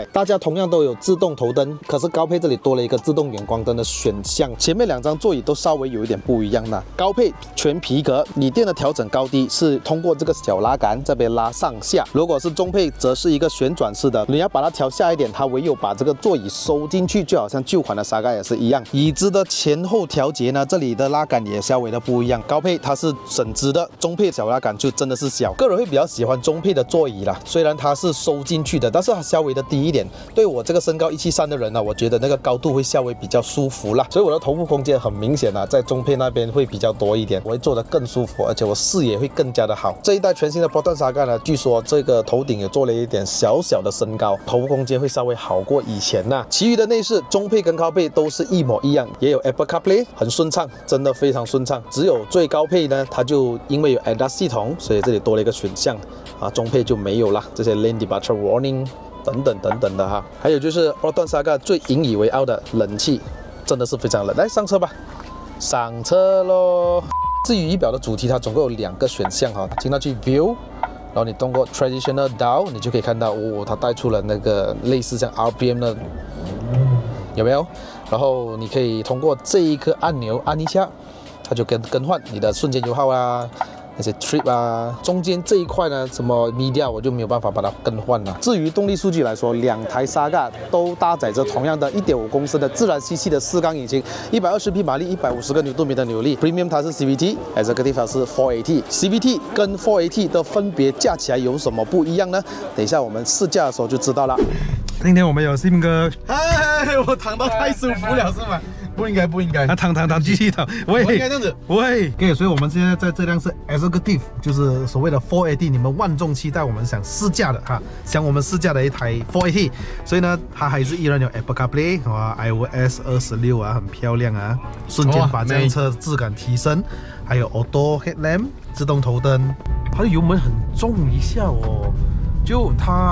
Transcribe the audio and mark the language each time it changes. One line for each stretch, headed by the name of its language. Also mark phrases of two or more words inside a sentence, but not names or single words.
Chinese: 大家同樣都有自動頭燈，可是高配這裡多了一個自動遠光燈的選項。前面兩張座椅都稍微有一點不一樣的，高配全皮革，椅墊的調整高低是通過這個小拉桿這邊拉上下。如果是中配，則是一個旋轉式的，你要把它調下一點，它唯有把這個座椅收進去，就好像舊款的 Saga 也是一樣。椅子的前後調節呢，這裡的拉桿也稍微的不一樣。高配它是省直的，中配小拉桿就真的是小。個人會比較喜歡中配的座椅啦，雖然它是收進去的，但是它稍微的低一點。对我這個身高173的人呢，我覺得那個高度會稍微比較舒服啦。所以我的頭部空間很明顯啊，在中配那邊會比較多一點，我會坐得更舒服，而且我視野會更加的好。這一代全新的 Proton Saga 呢，據說這個頭頂也做了一點小小的升高，頭部空間會稍微好過以前吶。其餘的內飾中配跟高配都是一模一樣，也有 Apple CarPlay， 很順暢，真的非常順暢。只有最高配呢，它就因為有 ADAS 系統，所以這裡多了一個選項啊，中配就沒有啦，這些
English: Lane Departure Warning
Chinese: 等等的哈。還有就是 Proton Saga 最引以為傲的冷氣，真的是非常冷。来上車吧，上車咯。至於儀表的主題，它總共有2個選項哈，進到去 View。然後你通過
English: Traditional Dial，
Chinese: 你就可以看到哦，它帶出了那個類似像 RPM 的，有沒有？然後你可以通過這一個按鈕按一下，它就更換你的瞬間油耗啊，那些 trip 啊。中間這一塊呢，什麼 Media 我就沒有辦法把它更換了。至於動力數據來說，2台 Saga 都搭載着同樣的1.5公升的自然吸氣的4缸引擎，120匹馬力，150個牛頓米的扭力。Premium 它是 CVT，Executive 它是 4AT。CVT 跟 4AT 的分別加起來有什麼不一樣呢？等一下我們試駕的時候就知道了。今天我們有 Sim 哥，哎，我躺到太舒服了是吗？不應該。躺，繼續躺。喂，不應該這樣子。喂，OK， 所以我們現在在這輛是 Executive， 就是所謂的 4AT， 你們萬眾期待我們想試駕的哈，想我們試駕的一台 4AT， 所以呢，它還是依然有 Apple CarPlay， 哇 ，iOS 26啊，很漂亮啊，瞬間把這輛車質感提升，還有
English: Auto Headlamp
Chinese: 自動頭燈，它的油門很重一下哦，就它。